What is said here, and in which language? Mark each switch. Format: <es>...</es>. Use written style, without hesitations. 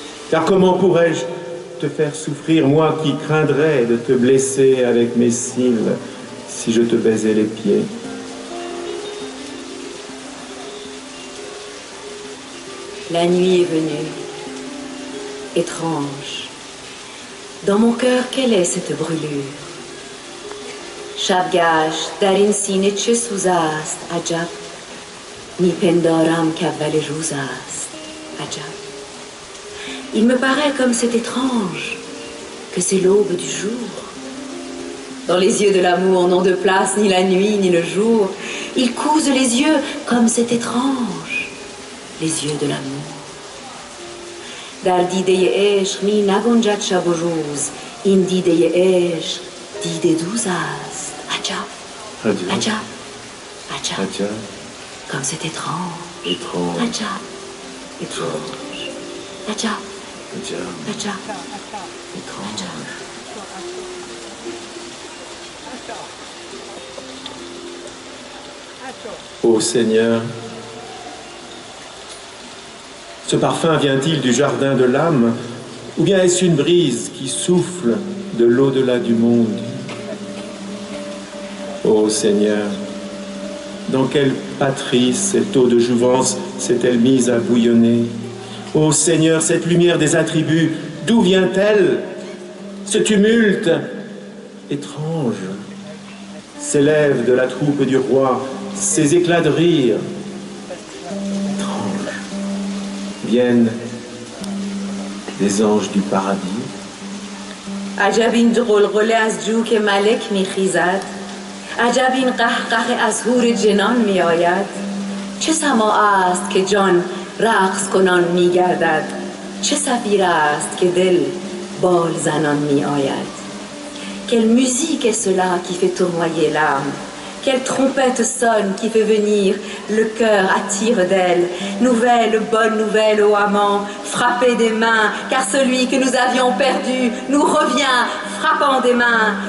<fr>Car comment pourrais-je te faire souffrir, moi qui craindrais de te blesser avec mes cils si je te baisais les pieds? La nuit est venue, étrange. Dans mon cœur, quelle est cette brûlure?</fr> <fa>شبگشت در این سینه چه سوز است عجب میپندارم کاول روز است عجب.</fa> <fr>Il me paraît comme c'est étrange que c'est l'aube du jour. Dans les yeux de l'amour n'ont de place ni la nuit ni le jour. Ils cousent les yeux comme c'est étrange, les yeux de l'amour.</fr> <fa>در دیده عشق می نگنجد شب و روز. این دیده عشق دیده دوز است عجب عجب عجب.</fa> <fr>Comme c'est étrange, عجب étrange عجب عجب étrange. Ô Seigneur, ce parfum vient-il du jardin de l'âme, ou bien est-ce une brise qui souffle de l'au-delà du monde? Ô Seigneur, dans quelle patrie cette eau de jouvence s'est-elle mise à bouillonner? Ô Seigneur, cette lumière des attributs, d'où vient-elle? Ce tumulte étrange s'élève de la troupe du roi, ces éclats de rire étranges viennent des anges du paradis.</fr> <fa>عجب این غلغله از جو که ملک میخیزد. عجب این قهقه از حور جنان میآید. چه سماع است که جان رقص کنان میگردد. چه صفیر است که دل بال زنان میآید.</fa> <fr>Quelle musique est cela qui fait tournoyer l'âme? Quelle trompette sonne qui fait venir le cœur à tire d'aile? Nouvelle, bonne nouvelle, ô amant, frappez des mains, car celui que nous avions perdu nous revient, frappant des mains.</fr>